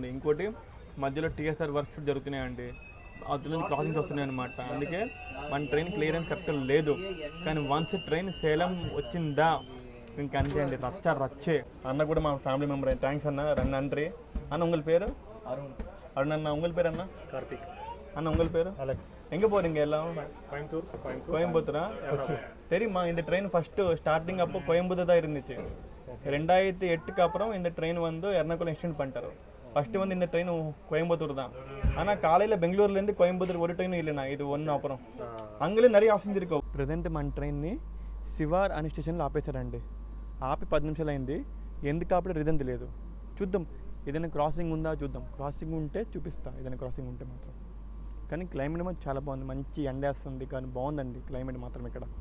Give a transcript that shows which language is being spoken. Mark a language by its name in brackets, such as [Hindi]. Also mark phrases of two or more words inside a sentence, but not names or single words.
[Telugu] ఇంకోటి మధ్యలో [English] TSR works [Telugu] జరుగుతున్నాయండి, అందులో నుంచి క్రాసింగ్స్ వస్తున్నాయి అనమాట. అందుకే మన [English] train clearance [Telugu] కరెక్ట్ లేదు. కానీ వన్స్ ట్రైన్ సేలం వచ్చిందా ఇంక అంతే అండి, రచ్చే. అన్న కూడా మా [English] family member. [Telugu] థ్యాంక్స్ అన్న. నன்றి అన్న. [Tamil] உங்கள் பேரு அருண் அண்ணா. உங்கள் பேரு அண்ணா கார்த்திக் அண்ணா. உங்கள் பேர் அலெக்ஸ். எங்கே போகிறீங்க எல்லாம்? கோயம்புத்தூரா? தெரியுமா இந்த [English] train first starting [Tamil] அப்போ கோயம்புத்தூர் தான் இருந்துச்சு. 2008க்கு அப்புறம் இந்த ட்ரெயின் வந்து எர்ணாகுளம் எக்ஸ்டெண்ட் பண்ணிட்டாரு. ஃபஸ்ட்டு வந்து இந்த ட்ரெயின் கோயம்புத்தூர் தான். ஆனால் காலையில் பெங்களூர்லேருந்து கோயம்புத்தூர் ஒரு ட்ரெயினும் இல்லைண்ணா, இது ஒன்று. அப்புறம் அங்கேயும் நிறைய ఆప్షన్స్ ఇరుకో. [Telugu] ప్రజెంట్ మన ట్రైన్ని శివార్ అనే స్టేషన్లో ఆపేశారండి. ఆపి 10 నిమిషాలు అయింది. ఎందుకు ఆపడే రీజన్ తెలియదు. చూద్దాం ఏదైనా క్రాసింగ్ ఉందా చూద్దాం. క్రాసింగ్ ఉంటే చూపిస్తా, ఏదైనా క్రాసింగ్ ఉంటే మాత్రం. కానీ క్లైమేట్ మాత్రం చాలా బాగుంది, మంచి ఎండేస్తుంది కానీ బాగుందండి క్లైమేట్ మాత్రం ఇక్కడ.